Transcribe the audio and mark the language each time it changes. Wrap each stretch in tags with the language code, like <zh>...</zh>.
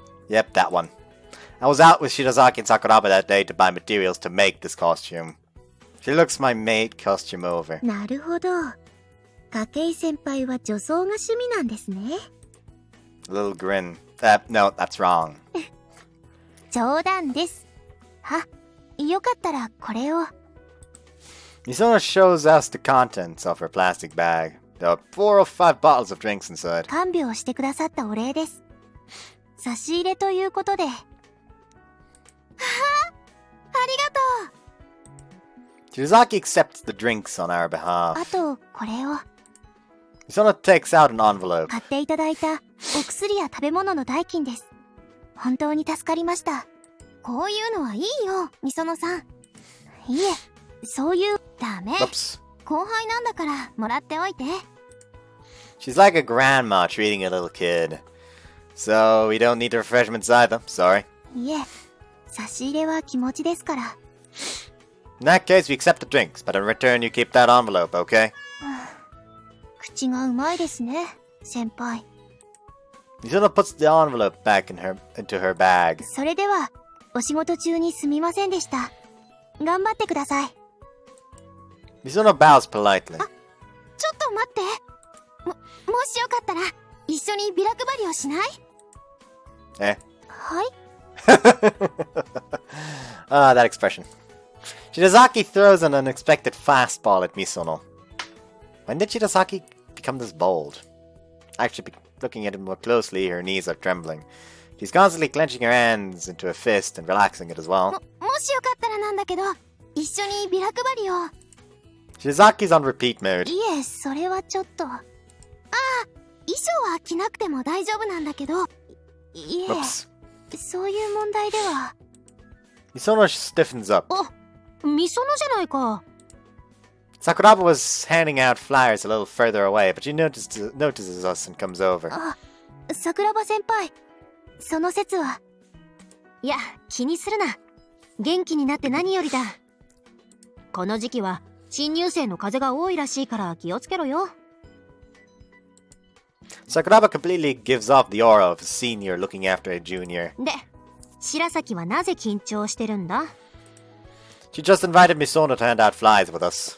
<en>Yep, that one. I was out with Shirazaki and Sakuraba that day to buy materials to make this costume. She looks my maid costume over.</en> <ja>なるほど。筧先輩は女装が趣味なんですね。</ja> <en>A little grin. No, that's wrong.</en> <ja>冗談です。は、よかったらこれを。</ja> <en>Misono shows us the contents of her plastic bag. There are 4 or 5 bottles of drinks inside.</en> <ja>看病してくださったお礼です。差し入れということで。はあ、ありがとう。</ja> <en>Shirazaki accepts the drinks on our behalf.</en> <ja>あと、これを。</ja> <en>Misono takes out an envelope.</en> <ja>買っていただいたお薬や食べ物の代金です。本当に助かりました。こういうのはいいよ、みそのさん。いえ、そういう、ダメ。</ja> <en>Oops.</en> <ja>後輩なんだからもらっておいて。</ja> <en>She's like a grandma treating a little kid. So we don't need the refreshments either. Sorry.</en> <ja>いえ、差し入れは気持ちですから。</ja> <en>In that case, we accept the drinks, but in return, you keep that envelope, okay?</en> <ja>口がうまいですね、先輩。</ja> <en>Misono puts the envelope back into her bag.</en> <ja>それでは、お仕事中にすみませんでした。頑張ってください。</ja> <en>Misono bows politely.</en> <ja>ちょっと待って。もしよかったら、一緒にビラ配りをしない？</ja> <en>Eh?</en> <ja>はい。</ja> <en>Ah, that expression. Shirazaki throws an unexpected fastball at Misono. When did Shirazaki become this bold? Actually, looking at it more closely, her knees are trembling. She's constantly clenching her hands into a fist and relaxing it as well.</en> <ja>もしよかったらなんだけど、一緒にビラ配りを。</ja> <en>Shirazaki's on repeat mode.</en> <ja>いえ、それはちょっと。ああ、衣装は着なくても大丈夫なんだけど。いえ、</ja> <en>Oops.</en> <ja>そういう問題では。</ja> <en>Misono stiffens up.</en> <ja>みそのじゃないか。</ja> <en>Sakuraba was handing out flyers a little further away, but she notices us and comes over.</en> <ja>あ、桜庭先輩。その説は。いや、気にするな。元気になって何よりだ。この時期は新入生の風が多いらしいから気をつけろよ。</ja> <en>Sakuraba completely gives off the aura of a senior looking after a junior.</en> <ja>で、白崎はなぜ緊張してるんだ？</ja> <en>She just invited Misono to hand out flies with us.</en>